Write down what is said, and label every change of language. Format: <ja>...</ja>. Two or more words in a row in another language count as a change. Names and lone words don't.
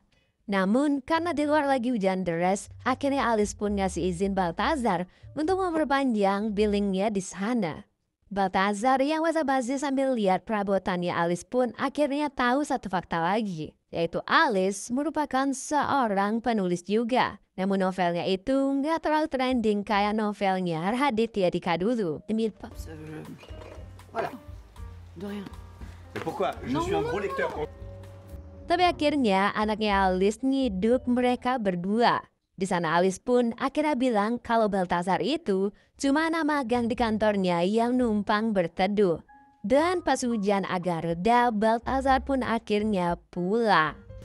<id>Namun karena di luar lagi hujan deras, akhirnya Alice pun ngasih izin Balthazar untuk memperpanjang billingnya di sana. Balthazar yang basa-basi sambil lihat perabotannya Alice pun akhirnya tahu satu fakta lagi, yaitu Alice merupakan seorang penulis juga. Namun novelnya itu nggak terlalu trending kayak novelnya Raditya Dika dulu.</id> <fr>Voilà, de rien. Mais pourquoi? Je suis un gros lecteur.</fr> <id>Tapi akhirnya anaknya Alice ngiduk mereka berdua. Di sana Alice pun akhirnya bilang kalau Balthazar itu cuma anak magang di kantornya yang numpang berteduh. Dan pas hujan agak reda, Balthazar pun akhirnya pulang.</id>